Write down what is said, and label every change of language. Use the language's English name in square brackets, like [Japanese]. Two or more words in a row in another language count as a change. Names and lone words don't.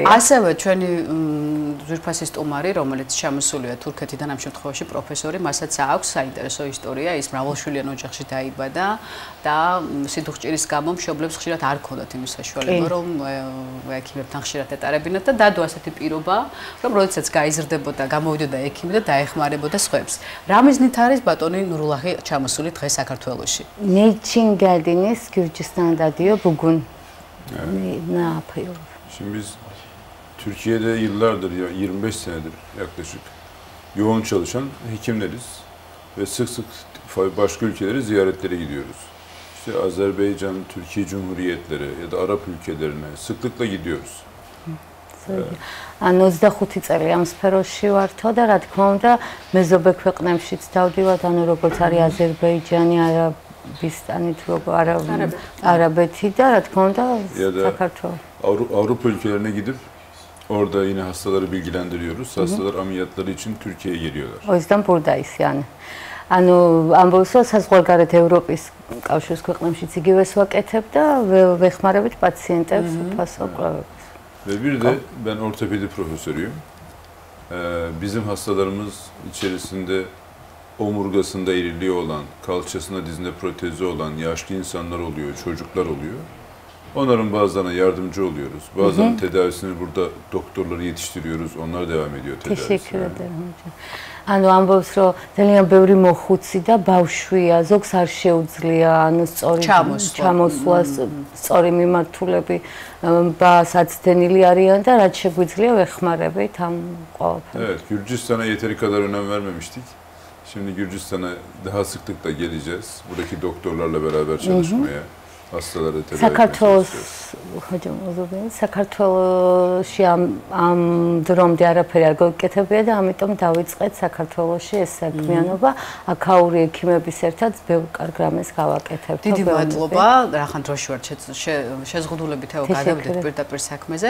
[Georgian] ასევე ჩვენი ძვირფასი სტუმარი, რომელიც შემოსულია თურქეთიდან ამ შემთხვევაში პროფესორი, მასაც აქვს საინტერესო ისტორია, ის მრავალშვილიან ოჯახში დაიბადა და სიდუხჭირის გამო მშობლებს ხშირად არ ჰქონდათ იმის საშუალება, რომ ექიმებთან ხშირად ეტარებინათ და დადო ასეთი პირობა, რომ როდესაც გაიზრდებოდა, გამოვიდოდა ექიმი და დაეხმარებოდა სხვებს. რა მიზნით არის ბატონი ნურულაჰი ჩამოსული დღეს საქართველოში? [Turkish] Niçin geldiniz Gürcistan'da diyor bugün. Ne yapıyor? Şimdi biz Türkiye'de yıllardır, 25 senedir yaklaşık yoğun çalışan hekimleriz ve sık sık başka ülkelere ziyaretlere gidiyoruz. İşte Azerbaycan, Türkiye Cumhuriyetleri ya da Arap ülkelerine sıklıkla gidiyoruz. [Georgian] ანუ 25 წელი ამ სფეროში ვართო და რა თქმა უნდა მეზობე ქვეყნებშიც დავდივართ, ანუ როგორც არის აზერბაიჯანი, არაბისტანი, არაბეთი და რა თქმა უნდა საქართველო. [Turkish] Avrupa ülkelerine gidip Orada yine hastaları bilgilendiriyoruz. Hastalar ameliyatları için Türkiye'ye geliyorlar. O yüzden buradayız yani. [Georgian] ანუ ამბობს რომ საზღვარგარეთ ევროპის კავშირის ქვეყნებშიც იგივეს ვაკეთებ და ვეხმარებით პაციენტებს უფასო კვლევებს. [Turkish] Ve bir de ben ortopedi profesörüyüm. Bizim hastalarımız içerisinde omurgasında eğriliği olan, kalçasında dizinde protezi olan yaşlı insanlar oluyor, çocuklar oluyor. Onların bazılarına yardımcı oluyoruz. Bazılarının tedavisini burada doktorları yetiştiriyoruz. Onlar devam ediyor tedavisine. Teşekkür ederim hocam. [Georgian] ანუ ამბობს რომ ძალიან ბევრი მოხუცი და ბავშვია, ზოგს არ შეუძლია ანუ სწორი ჩამოსვლას, სწორი მიმართულები საცდენილი არიან და რაც შეგვიძლია ვეხმარებით ამ ყველაფერს. [Turkish] Evet, Gürcistan'a yeteri kadar önem vermemiştik. Şimdi Gürcistan'a daha sıklıkla geleceğiz. Buradaki doktorlarla beraber çalışmaya. Hastaları tedavi [Georgian] საქართველოში ამ დრომდე არაფერი არ გეკეთებია და ამიტომ დავიწყეთ საქართველოში ეს საქმიანობა აქაური ექიმების ერთად ბევრ კარგ რამეს გავაკეთებთ. დიდი მადლობა, რახან დროში ვართ შეზღუდულებით გადავიდეთ პირდაპირ საქმეზე.